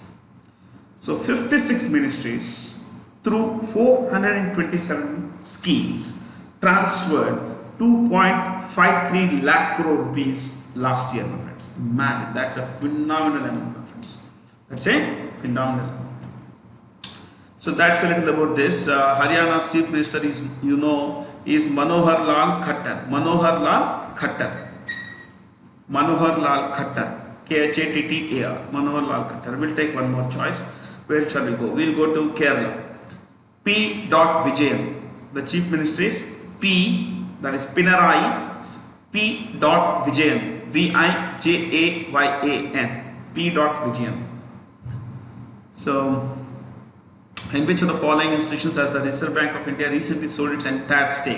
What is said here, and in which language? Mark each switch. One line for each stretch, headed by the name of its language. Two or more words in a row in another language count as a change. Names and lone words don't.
English: So 56 ministries through 427 schemes transferred 2.53 lakh crore rupees last year, my friends. Imagine, that's a phenomenal amount, my friends. That's a phenomenal amount. So that's a little about this. Haryana's chief minister is, is Manohar Lal Khattar. Manohar Lal Khattar. Manohar Lal Khattar. K-H-A-T-T-A-R. Manohar Lal Khattar. We'll take one more choice. Where shall we go? We'll go to Kerala. P. Vijayan. The chief minister is P. That is Pinarayi. P. Vijayan. V-I-J-A-Y-A-N. P. Vijayan. So, in which of the following institutions has the Reserve Bank of India recently sold its entire stake?